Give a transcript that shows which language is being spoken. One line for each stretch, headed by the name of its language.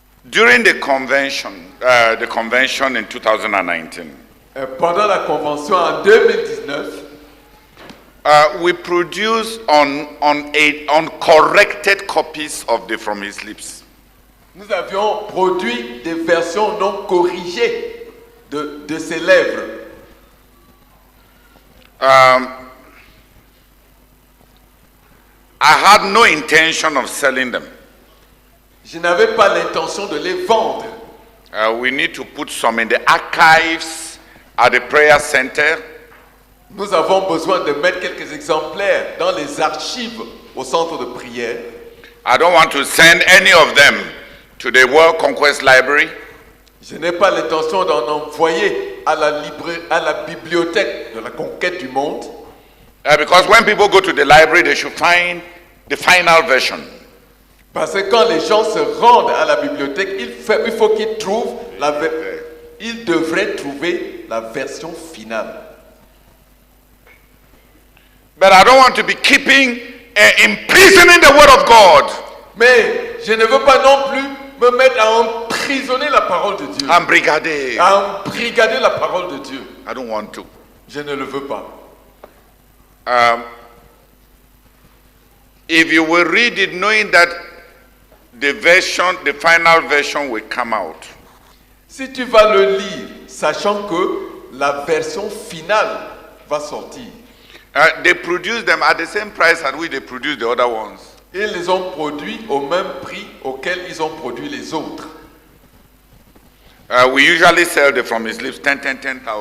English: During the convention in 2019,
French: pendant la convention en 2019,
English: we produced uncorrected copies of the From His Lips.
French: nous avions produit des versions non corrigées de ses lèvres.
English: I had no intention of selling them.
French: Je n'avais pas l'intention de les vendre.
English: We need to put some in the archives at the prayer center.
French: Nous avons besoin de mettre quelques exemplaires dans les archives au centre de prière.
English: I don't want to send any of them to the World Conquest Library.
French: Je n'ai pas l'intention d'en envoyer à la bibliothèque de la conquête du monde.
English: Because when people go to the library, they should find the final version.
French: Parce que quand les gens se rendent à la bibliothèque, il faut qu'ils trouvent ils devraient trouver la version finale.
English: But I don't want to be imprisoning the word of God.
French: Mais je ne veux pas non plus me mettre à emprisonner la parole de Dieu. Embrigader. À embrigader la parole de Dieu.
English: I don't want to.
French: Je ne le veux pas.
English: If you will read it knowing that the final version will come out.
French: Si tu vas le lire, sachant que la version finale va sortir.
English: They produce them at the same price at which they produce the other ones.
French: Ils les ont produits au même prix auquel ils ont produit les autres.
English: We usually sell the From His Lips 10,000.